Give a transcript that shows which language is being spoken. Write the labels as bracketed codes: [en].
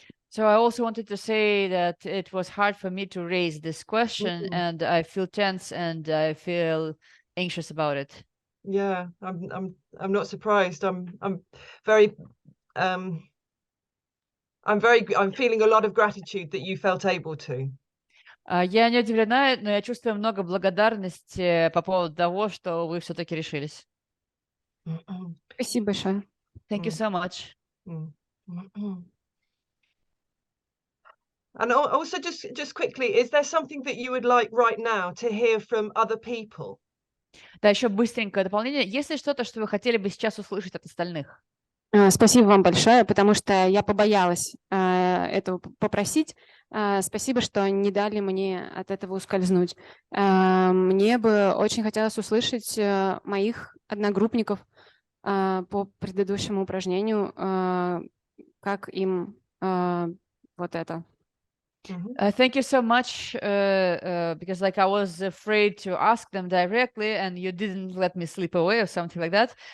[en] So I also wanted to say that it was hard for me to raise this question, and I feel tense and I feel anxious about it. Yeah, I'm not surprised. I'm feeling a lot of gratitude that you felt able to. [ru] Я не удивлена, но я чувствую много благодарности по поводу того, что вы все-таки решились. Спасибо большое. [en] Thank you so much. And also, just quickly, is there something that you would like right now to hear from other people? [ru] Да, еще быстренькое дополнение. Есть ли что-то, что вы хотели бы сейчас услышать от остальных? Спасибо вам большое, потому что я побоялась этого попросить. Спасибо, что не дали мне от этого ускользнуть. Мне бы очень хотелось услышать моих одногруппников по предыдущему упражнению, как им вот это. [en] Thank you so much, because like I was afraid to ask them directly, and you didn't let me slip away or something like that.